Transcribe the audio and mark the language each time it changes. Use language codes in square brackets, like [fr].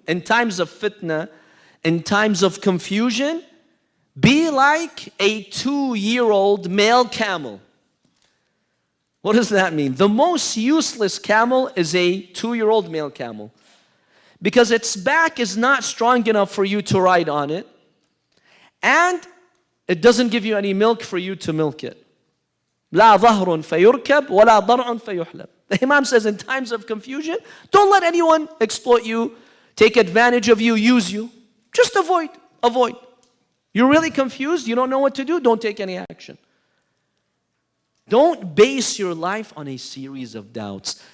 [en] In times of fitna, in times of confusion, be like a 2-year-old male camel. What does that mean? The most useless camel is a 2-year-old male camel, because its back is not strong enough for you to ride on it, and it doesn't give you any milk for you to milk it. [ar] لا ظهر فيركب ولا ضرع فيحلب. [en] The Imam says in times of confusion, don't let anyone exploit you, take advantage of you, use you. Just avoid. You're really confused, you don't know what to do, don't take any action. Don't base your life on a series of doubts.